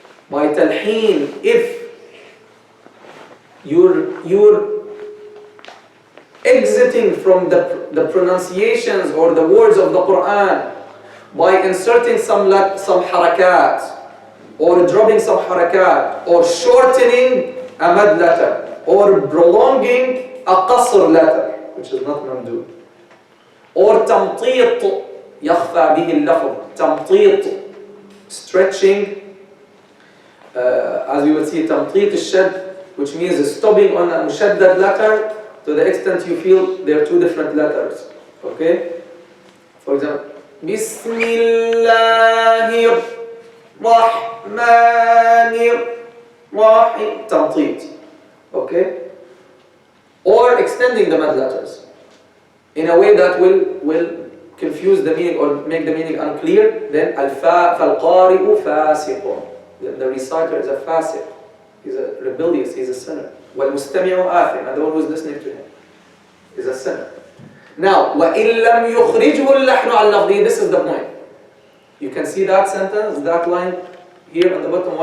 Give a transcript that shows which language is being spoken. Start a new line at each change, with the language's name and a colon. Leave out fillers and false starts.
English: By talheen, if you're exiting from the pronunciations or the words of the Quran by inserting some harakat or dropping some harakat or shortening a mad letter or prolonging a qasr letter, which is not mamdud, or tamtit
Arabic: يخفى به اللفظ, تمطيط,
English: stretching, as you will see,
Arabic: تمطيط الشد,
English: which means stopping on a mushaddad letter to the extent you feel there are two different letters. Okay? For example,
Arabic: بسم الله الرحمن الرحيم, تمطيط.
English: Okay? Or extending the mad letters in a way that will confuse the meaning or make the meaning unclear, then
Arabic: فَالْقَارِئُ فَاسِقٌ.
English: The reciter is a fasiq. He's a rebellious, he's a sinner.
Arabic: وَالْمُسْتَمِعُ آثِمٌ,
English: and the one who is listening to him is a sinner.
Arabic: Now, وَإِن لَمْ يُخْرِجْهُ اللَّحْنُ عَنْ لَفْظِهِ,
English: this is the point. You can see that sentence, that line here on the bottom.